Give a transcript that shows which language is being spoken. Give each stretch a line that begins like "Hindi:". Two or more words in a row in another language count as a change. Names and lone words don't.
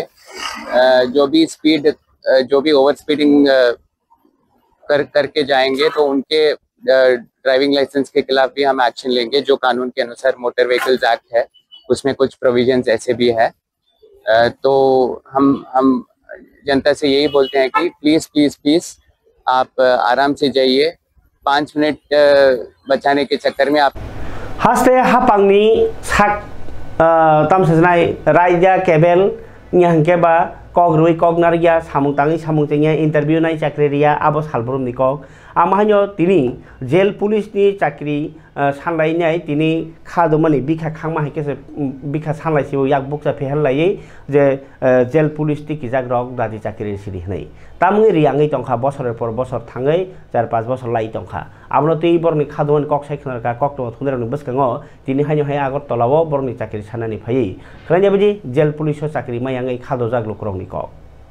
Hindi: जो भी
English: over speeding
Hindi: करके जाएंगे तो उनके
English: driving license
Hindi: के खिलाफ भी हम एक्शन लेंगे। जो कानून के अनुसार मोटर व्हीकल्स एक्ट है उसमें कुछ प्रोविजंस ऐसे भी है। तो हम जनता से यही बोलते हैं कि प्लीज़ आप आराम से जाइए। 5 मिनट बचाने के चक्कर में आप
Kok Borok: हास्ते हापांगनी साक तामसनाय रायजा केबल न्याहंकेबा कग्रुई कगनारिया सामुंतांगी सामुंतेंया इंटरव्यू नाय चाकरिया आबो सालबरुमनि कग आमाहान्यो तिनी
English: jail police
Kok Borok: चाकरि सानलायनाय तिनी खादोमानि बिखा खांमा हाइकेसे बिखा सानलायसिबो याक बुकसा फेहरलायै जे
English: jail police
Kok Borok: टिकि जाग्रक दादि चाकरि सिरि हनै तामुंगि रियांगै तंखा बसरेर पर बसर थाङै 4-5 बसर लाई तंखा आबनो तै बरनि खादोमानि कक सायखनारका कक्टो थुंदेरनि बसकाङो तिनी हान्यो हाय आगर तलावो बरनि चाकरि साननानि फायै खरायनाबादि
English: jail police
Kok Borok: चाकरि मायांगै खादो जाग्लुकरंनि कक।